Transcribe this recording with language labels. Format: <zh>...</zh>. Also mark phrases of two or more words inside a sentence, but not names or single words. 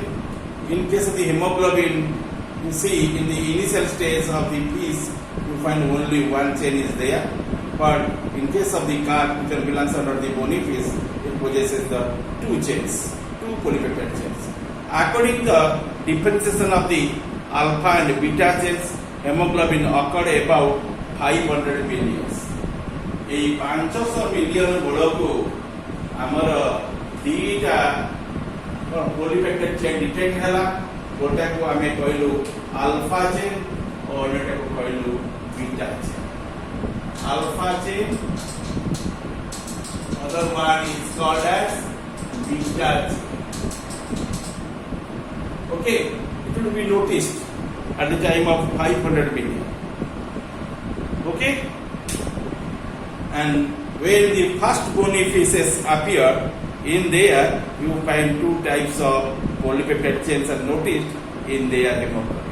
<en>In case of the hemoglobin, you see in the initial stage of the piece, you find only one chain is there. But in case of the carp, which belongs under the bony fish, it possesses the two chains, two polypeptide chains. According to the differentiation of the alpha and beta chains, hemoglobin occurred about 500 million.</en> <or>এই 500 ମିଲିୟନ ବେଳକୁ ଆମର ଦୁଇଟା</or> <en>polypeptide chain detect</en> <or>ହେଲା। ଗୋଟାକୁ ଆମେ କହିଲୁ</or> <en>alpha chain</en> <or>ଓ ଅନ୍ୟଟାକୁ କହିଲୁ</or> <en>beta chain. alpha chain, other one is called as beta chain. Okay, it will be noticed at the time of 500 million. Okay, and when the first bony fishes appear, in there you find two types of polypeptide chains are noticed in their hemoglobin.</en>